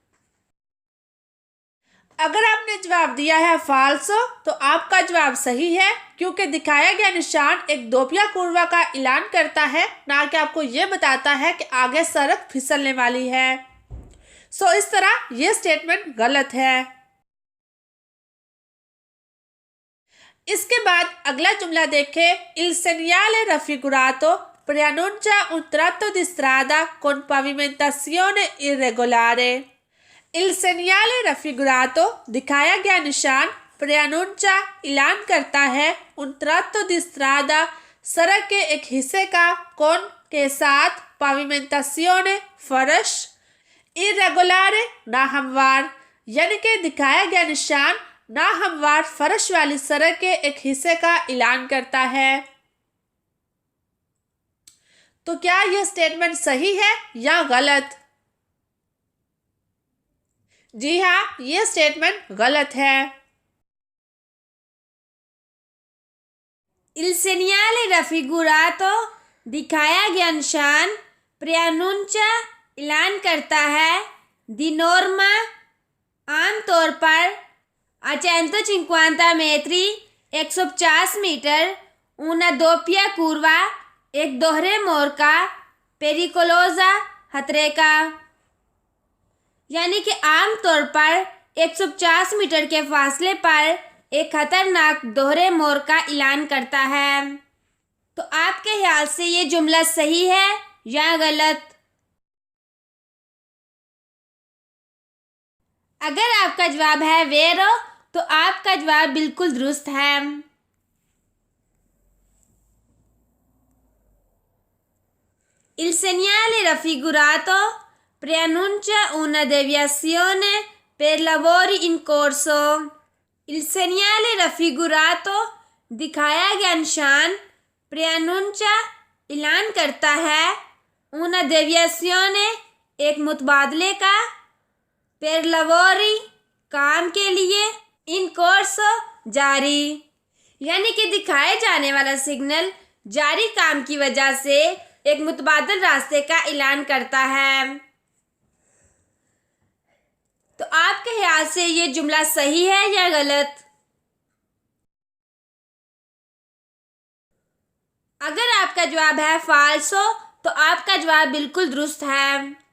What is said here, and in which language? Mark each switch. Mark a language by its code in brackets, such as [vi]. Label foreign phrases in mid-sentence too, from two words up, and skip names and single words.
[ur] اگر آپ نے جواب دیا ہے falso تو آپ کا جواب صحیح ہے، کیونکہ دکھایا گیا نشان ایک [it] doppia curva [ur] کا اعلان کرتا ہے، نہ کہ آپ کو یہ بتاتا ہے کہ آگے سڑک پھسلنے والی ہے. اس طرح یہ سٹیٹمنٹ غلط ہے. اس کے بعد اگلا جملہ دیکھیں. [it] il segnale raffigurato preannuncia un tratto di strada con pavimentazione irregolare। il segnale raffigurato [ur] دکھایا گیا نشان preannuncia اعلان کرتا ہے [it] un tratto di strada [ur] سڑک کے ایک حصے کا کون کے ساتھ pavimentazione فرش irregolare ناہموار، یعنی کہ دکھایا گیا نشان ناہموار فرش والی سڑک کے ایک حصے کا اعلان کرتا ہے. تو کیا یہ سٹیٹمنٹ صحیح ہے یا غلط? جی ہاں، یہ سٹیٹمنٹ غلط ہے. [it] Il segnale raffigurato [ur] دکھایا گیا نشان preannuncia اعلان کرتا ہے di norma عام طور پر [it] a 150 metri [ur] 150 میٹر [it] una doppia curva [ur] ایک دوہرے موڑ کا pericolosa خطرے کا، یعنی کہ عام طور پر 150 میٹر کے فاصلے پر ایک خطرناک دوہرے موڑ کا اعلان کرتا ہے. تو آپ کے خیال سے یہ جملہ صحیح ہے یا غلط? اگر آپ کا جواب ہے vero تو آپ کا جواب بالکل درست ہے. [it] Il segnale raffigurato preannuncia una deviazione per lavori in corso. Il segnale raffigurato [ur] دکھایا گیا نشان preannuncia اعلان کرتا ہے [it] una deviazione [ur] ایک متبادلے کا [it] per lavori [ur] کام کے لیے [it] in corso [ur] جاری، یعنی کہ دکھائے جانے والا سگنل جاری کام کی وجہ سے ایک متبادل راستے کا اعلان کرتا ہے. تو آپ کے خیال سے یہ جملہ صحیح ہے یا غلط? اگر آپ کا جواب ہے falso تو آپ کا جواب بالکل درست ہے.